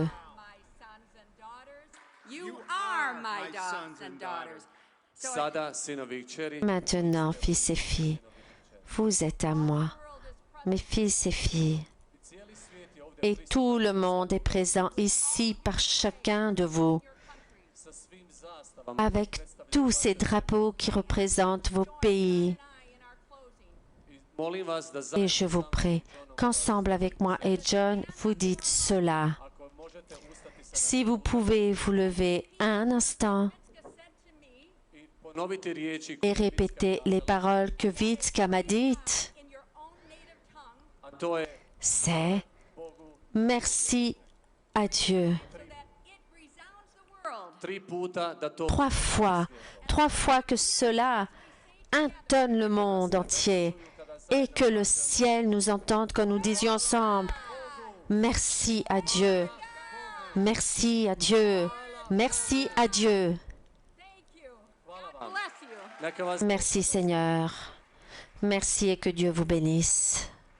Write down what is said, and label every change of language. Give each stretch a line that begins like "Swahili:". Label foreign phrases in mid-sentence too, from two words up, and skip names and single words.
English: My sons and daughters, you are my sons and daughters. So
Croatian: sada, sinovi i kćeri,
French: Maintenant, fils et filles, vous êtes à moi, mes fils et filles.
Croatian: cijeli svijet je ovdje
French: Et tout le monde est présent ici par chacun de vous,
Croatian: sa svim zastavama.
French: avec tous ces drapeaux qui représentent vos pays.
English: in our closing,
Croatian: I molim vas da
French: Et je vous prie qu'ensemble avec moi et John, vous dites cela.
Croatian: ako možete ustati sa
French: Si vous pouvez vous lever un instant
English: Jessica said to me,
Croatian: i ponoviti riječi
French: et répéter les paroles que Vitska m'a dites,
English: in your own native tongue,
Croatian: a to je
French: c'est
Croatian: Bogu
French: merci à Dieu.
English: so that it resounds the world.
Croatian: 3 puta da to
French: 3 fois que cela intonne le monde entier et que le ciel nous entende quand nous disions ensemble merci à Dieu, merci à Dieu, merci à Dieu.
English: Thank you. God bless you.
Croatian: neka vas
French: Merci Seigneur, merci et que Dieu vous bénisse.